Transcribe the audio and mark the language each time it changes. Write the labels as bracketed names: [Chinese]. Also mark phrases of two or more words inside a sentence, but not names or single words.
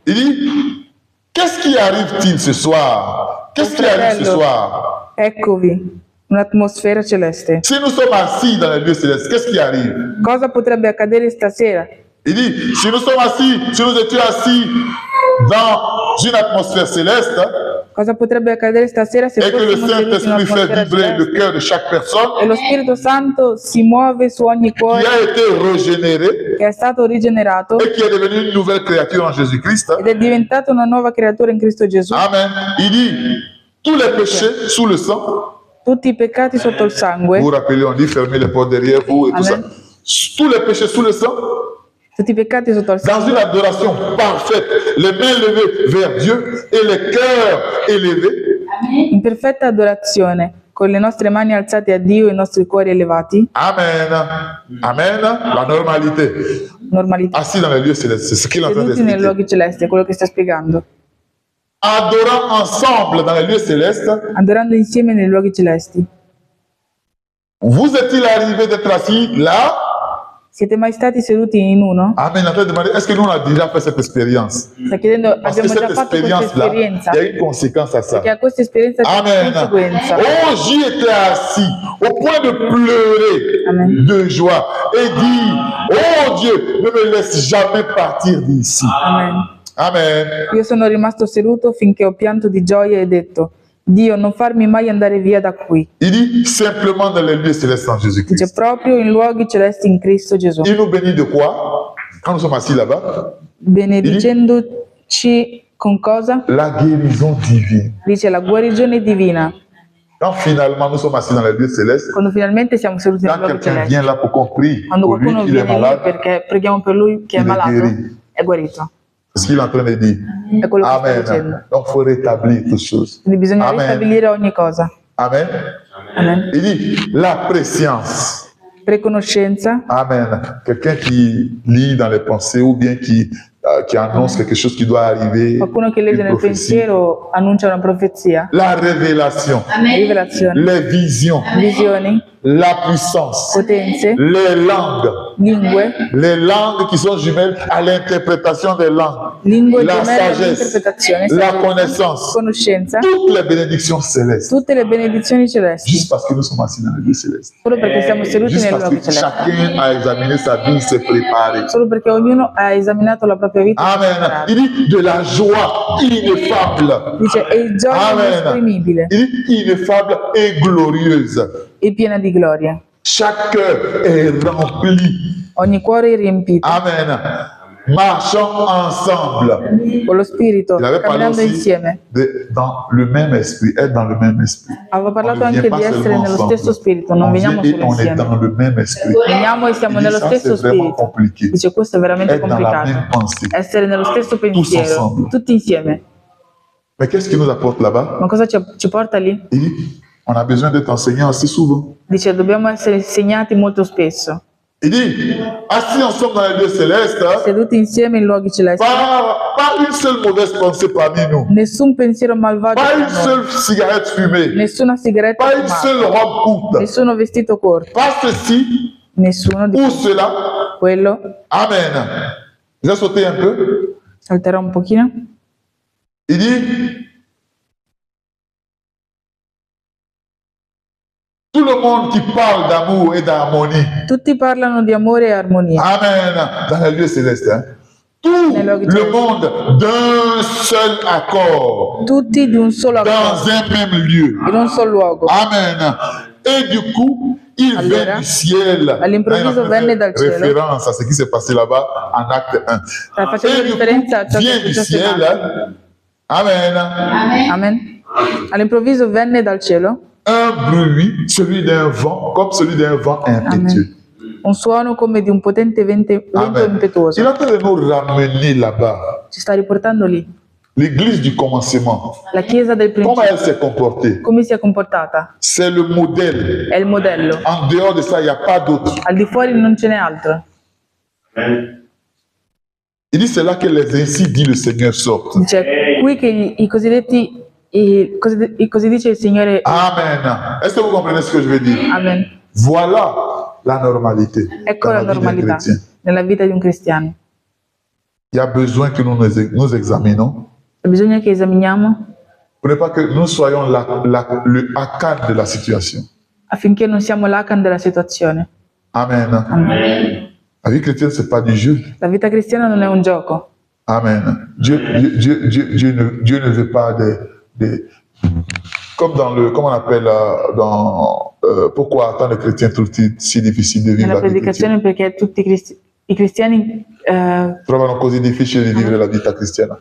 [French] Il dit, qu'est-ce qui arrive-t-il ce soir? Qu'est-ce qui arrive ce soir? [Italian] Eccovi, un'atmosfera celeste. [French] Si nous sommes assis dans les lieux célestes, qu'est-ce qui arrive? [Italian] Cosa potrebbe accadere stasera? [French] Il dit, si nous sommes assis, si nous étions assis dans une atmosphère céleste [Italian] Cosa potrebbe accadere stasera se [French] et que le [Italian] fossimo seduti in [French] Saint-Esprit fait [Italian] un'atmosfera [French] vibrer le [Italian] celeste [French] cœur de chaque personne [Italian] e lo Spirito Santo si muove su ogni [French] qui [Italian] cuore [French] a été régénéré [Italian] che è stato rigenerato [French] et qui est devenu une nouvelle créature en Jésus-Christ. [Italian] ed è diventato una nuova creatura in Cristo Gesù. Amen. [French] Il dit, tous les péchés sous le sang, [Italian] Tutti i peccati sotto il sangue, [French] vous vous rappelez, on dit fermez les portes derrière vous et tout ça. Amen. Tous les péchés sous le sang, [Italian] tutti i peccati sotto il [French] dans [Italian] sangue, [French] une adoration parfaite, les mains levées vers Dieu et les cœurs élevés. [Italian] in perfetta adorazione, con le nostre mani alzate a Dio e i nostri cuori elevati, [French] Amen. Amen. La normalité. [Italian] normalità, [French] Assis dans les lieux célestes, c'est ce qu'il est en train [Italian] seduti nei [French] d'expliquer. [Italian] luoghi celesti, è quello che sta spiegando. [French] Adorant ensemble dans les lieux célestes, [Italian] Adorando insieme nei luoghi celesti. [French] vous est-il arrivé d'être assis là? [Italian] Siete mai stati seduti in uno? Amen. [French] En train de demander, est-ce que nous on a déjà fait cette expérience? [Italian] Sta chiedendo, [French] Parce que [Italian] abbiamo già [French] cette [Italian] fatto questa [French] expérience-là, [Italian] esperienza? [French] il y a une conséquence à ça. [Italian] Perché a questa esperienza c'è una Amen. conseguenza. [French] Oh, j'y étais assis au point de pleurer Amen. de joie et dire, oh Dieu, ne me laisse jamais partir d'ici. Amen. Amen. [Italian] Io sono rimasto seduto finché ho pianto di gioia e detto, Dio, non farmi mai andare via da qui. [French] Il dit simplement dans les lieux célestes en [Italian] Dice [French] Jésus-Christ. [Italian] proprio in luoghi celesti in Cristo Gesù. [French] Il nous bénit de quoi? Quand nous sommes assis là-bas, [Italian] Benedicendoci con cosa? [French] la guérison divine. [Italian] Dice la guarigione divina. [French] Quand finalement nous sommes assis dans les lieux célestes, [Italian] Quando finalmente siamo seduti nei [French] quand [Italian] luoghi [French] quelqu'un [Italian] celesti. [French] vient là pour qu'on prie [Italian] Quando [French] pour lui [Italian] qualcuno [French] qu'il est [Italian] viene lì [French] malade, [Italian] perché preghiamo per lui che è Il è malato, guarito. è guarito. [French] c'est ce qu'il est en train de dire. [Italian] È quello che sta dicendo. Amen. [French] Donc il faut rétablir toutes choses. [Italian] Quindi bisogna Amen. ristabilire ogni cosa. Amen. Amen. [French] Il dit la préscience. [Italian] Preconoscenza. Amen. [French] Quelqu'un qui lit dans les pensées ou bien qui annonce quelque chose qui doit arriver. [Italian] Qualcuno che legge [French] une [Italian] nel [French] prophétie. [Italian] pensiero annuncia una profezia. [French] La révélation, [Italian] Rivelazioni. [French] les visions, [Italian] Visioni. [French] la puissance, [Italian] Potenze. [French] les langues. [Italian] Lingue. [French] Les langues qui sont jumelles à l'interprétation des langues. [Italian] Lingue [French] La [Italian] gemelle [French] sagesse, [Italian] all'interpretazione. [French] la [Italian] saggezza, [French] connaissance. [Italian] Conoscenza. [French] Toutes les bénédictions célestes. [Italian] Tutte le benedizioni celesti. [French] Juste parce que nous sommes assis dans les lieux célestes. [Italian] Solo perché siamo seduti [French] Juste [Italian] nei [French] parce [Italian] luoghi [French] que [Italian] celesti. [French] chacun a examiné sa vie, s'est préparé. [Italian] Solo perché ognuno ha esaminato la propria vita. e si è Amen. preparato. [French] Il dit de la joie ineffable. [Italian] Dice, e gioia Amen. inesprimibile [French] Il dit ineffable et glorieuse. [Italian] e piena di gloria. [French] Chaque cœur est rempli. [Italian] Ogni cuore è riempito [French] Amen. Marchons ensemble. [Italian] con lo Spirito, [French] Il avait parlé [Italian] camminando [French] aussi [Italian] insieme. [French] dans le même esprit, être dans le même esprit. [Italian] Aveva parlato [French] On ne [Italian] anche [French] vient [Italian] di [French] pas [Italian] essere [French] seulement [Italian] nello [French] ensemble. [Italian] stesso spirito, non [French] On [Italian] veniamo [French] vient et [Italian] solo [French] on est [Italian] insieme. [French] dans le même esprit. [Italian] Veniamo e siamo [French] Il dit, [Italian] nello [French] ça, [Italian] stesso [French] c'est vraiment [Italian] spirito. [French] compliqué. [Italian] Dice, questo è veramente [French] Être dans la même [Italian] complicato. [French] pensée. [Italian] Essere nello stesso pensiero, [French] ensemble. [Italian] tutti insieme. [French] Mais qu'est-ce qui nous apporte là-bas? [Italian] Ma cosa ci porta lì? [French] Il dit, on a besoin d'être enseignants assez souvent. [Italian] Dice, dobbiamo essere insegnati molto spesso. [French] Il dit, assis ensemble dans les lieux célestes, [Italian] Seduti insieme in luoghi celesti. [French] pas une seule mauvaise pensée parmi nous. [Italian] Nessun pensiero malvagio [French] Pas [Italian] tra [French] une [Italian] noi. [French] seule cigarette fumée. [Italian] Nessuna sigaretta [French] Pas une seule [Italian] fumata. [French] robe courte. [Italian] Nessuno vestito corto. [French] Pas ceci [Italian] Nessuno di [French] ou cela. [Italian] quello. [French] Amen. Vous avez sauté un peu. [Italian] Salterò un pochino. [French] Il dit, tout le monde qui parle d'amour et d'harmonie. [Italian] Tutti parlano di amore e armonia. Amen. [French] Dans les lieux célestes. Hein. Tout le monde d'un seul accord. [Italian] Tutti di un solo [French] Dans [Italian] accordo, [French] un même lieu. [Italian] in un solo luogo. [French] Amen. Et du coup, il [Italian] Allora, [French] vient du ciel. [Italian] all'improvviso venne dal cielo. [French] Référence à ce qui s'est passé là-bas en acte 1. [Italian] Sta facendo [French] Et du coup, [Italian] riferenza a ciò che [French] vient [Italian] è [French] du [Italian] successo in [French] ciel. [Italian] Atti. Amen. Amen. All'improvviso venne dal cielo [French] Un bruit, celui d'un vent, comme celui d'un vent impétueux. [Italian] un suono come di un potente vento Amen. impetuoso. [French] Il est en train de nous ramener là-bas. [Italian] Ci sta riportando lì. [French] L'église du commencement. [Italian] La Chiesa del [French] Comment [Italian] principio, [French] elle s'est comportée? [Italian] come si è comportata? [French] C'est le modèle. [Italian] È il modello. [French] En dehors de ça, il n'y a pas d'autre. [Italian] Al di fuori non ce n'è altro. [French] Il dit, c'est là que les ainsi dit le Seigneur sortent. [Italian] Dice, qui che i cosiddetti, così dice il Signore. Amen. [French] Est-ce que vous comprenez ce que je veux dire? Amen. Voilà la normalité [Italian] Ecco [French] dans [Italian] la [French] la vie d'un [Italian] normalità [French] chrétien. [Italian] nella vita di un cristiano. [French] Il y a besoin que nous examinons [Italian] Bisogna che esaminiamo [French] pour ne pas que nous soyons le Akan de la situation. [Italian] affinché non siamo l'Acan della situazione. Amen. Amen. [French] La vie chrétienne, ce n'est pas du jeu. [Italian] La vita cristiana non è un gioco. Amen. [French] Dieu ne veut pas comme dans le, comment on appelle, pourquoi tant de chrétiens tout si difficile de vivre [Italian] Nella [French] la vie chrétienne? [Italian] predicazione perché tutti i cristiani Trovano così difficile di vivere la vita cristiana.